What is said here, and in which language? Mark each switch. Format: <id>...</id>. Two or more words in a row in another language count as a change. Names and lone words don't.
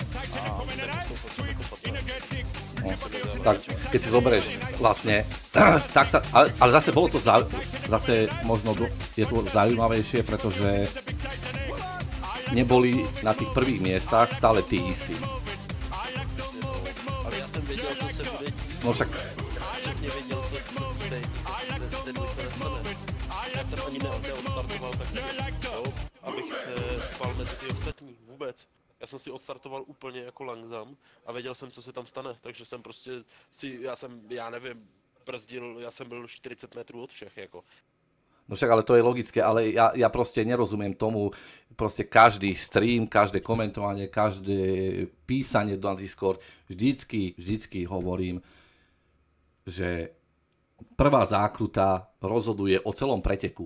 <sk>No Tak keď si zoberieš vlastne, tak sa, ale zase bolo to zase možno je to zaujímavejšie, pretože neboli na tých prvých miestach stále tí istí.</sk> <cs>Ale já jsem věděl, co se bude dít.</cs> <sk>No však</sk> <cs>Já jsem přesně věděl, co ten dvojce nastane. Já jsem ani neodstartoval tak, jo, abych se spal mezi ty ostatní vůbec. Já jsem si odstartoval úplně jako langzam a věděl jsem, co se tam stane, takže jsem prostě já nevím, brzdil, já jsem byl 40 metrů od všech, jako.</cs> <sk>No však, ale to je logické, ale ja proste nerozumiem tomu, proste každý stream, každé komentovanie, každé písanie do Discord, vždycky hovorím, že prvá zákruta rozhoduje o celom preteku.</sk>